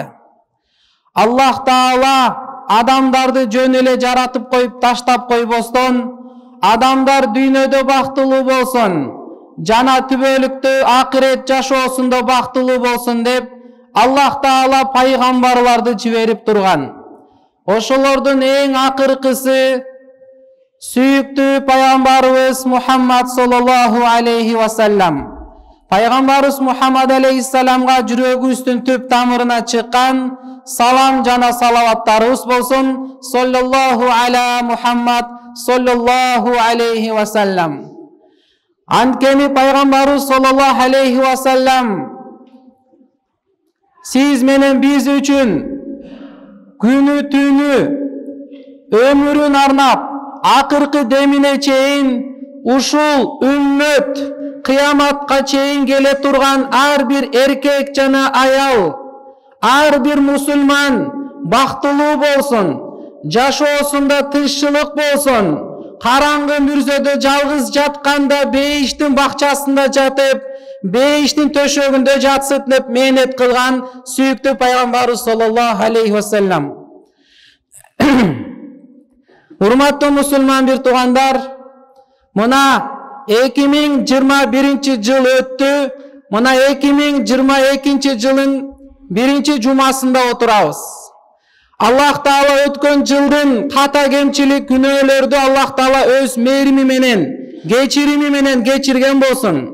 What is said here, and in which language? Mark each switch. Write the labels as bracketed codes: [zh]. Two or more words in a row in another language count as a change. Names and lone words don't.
[ky] Аллах Таала адамдарды жөн эле жаратып коюп таштап койбостон, адамдар дүйнөдө бактылуу болсун, жана түбөлүктө акырет жашоосунда бактылуу болсун деп Аллах Таала пайгамбарларды жиберип турган. Ошолордун эң акыркысы сүйүктүү пайгамбарыбыз Мухаммад [ar] صلى الله عليه وسلم. [ky] Пайгамбарыбыз Мухаммад алейхиссаламга жүрөгүбүздүн түп тамырына чыккан салам жана салаваттарыбыз болсун. [ar] صلى الله على محمد صلى الله عليه وسلم. [ky] Анткени пайгамбарыбыз [ar] صلى الله عليه وسلم [ky] сиз менен биз үчүн күнү түнү өмүрүн арнап акыркы демине чейин ушул үммөт кыяматка чейин келе турган ар бир эркек жана аял, ар бир мусулман бактылуу болсун, жашоосунда тынччылык болсун, караңгы мүрзөдө жалгыз жатканда бейиштин бакчасында жатып, бейиштин төшөгүндө жатсын деп мээнет кылган сүйүктүү пайгамбарыбыз [ar] صلى الله عليه وسلم. [ky] Урматтуу мусулман бир туугандар, мына 2021 жыл өттү. Мына 2022 жылдын биринчи жумасында отурабыз. Аллах Таала өткөн жылдын ката кемчилик күнөөлөрдү Аллах Таала өз мээрими менен, кечирими менен кечирген болсун.